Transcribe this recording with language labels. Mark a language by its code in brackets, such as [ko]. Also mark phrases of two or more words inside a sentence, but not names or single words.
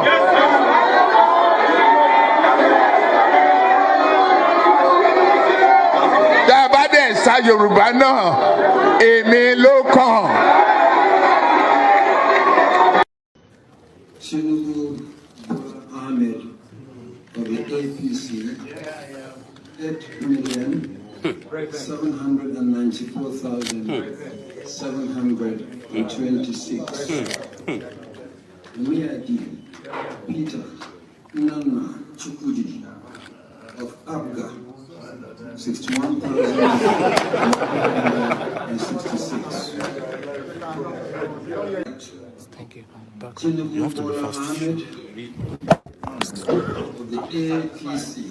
[yo] Tá a bá dẹ̀ sa Yorùbá náà, èmi ló kàn. [en] Tinubu Ahmed of the APC, 8 million 794,726. Miyadi Peter Nana Chukwudi of Abga, 61,166. Thank you. Tinubu Bola Ahmed of the APC.